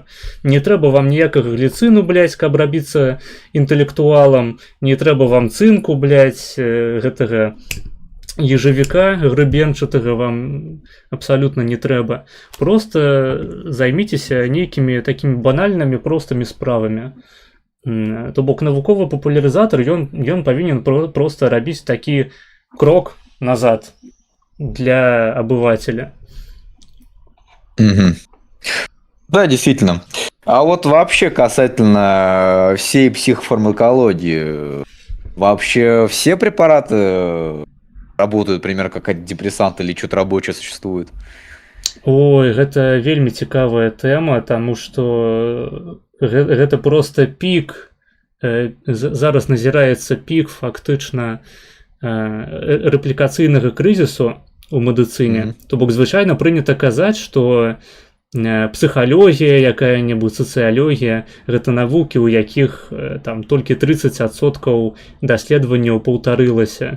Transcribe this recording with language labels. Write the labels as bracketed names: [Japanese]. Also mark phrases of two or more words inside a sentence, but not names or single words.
[Belarusian] Не трэба вам ніякага гліцыну, блядь, каб рабіцца інтэлектуалам, не трэба вам цынку, блядь, гэтага ежавіка грыбенчатага вам абсалютна не трэба. Просто займіцеся нейкімі такімі банальнымі простымі справамі. То бок навуковы папулярызатар, ён павінен проста рабіць такі крок назад для обывателя. [Russian] Да, действительно. А вот вообще касательно всей психофармакологии, вообще все препараты работают, примерно, как антидепрессанты или что-то рабочее существует? Ой, [Belarusian] гэта вельмі цікавая тэма, таму што гэта проста пік. Зараз назіраецца пік фактычна рэплікацыйнага крызісу у медыцыне. То бок звычайна прынята казаць, што псіхалогія, якая-небудзь сацыялогія, гэта навукі, у якіх там толькі 30% даследаванняў паўтарылася.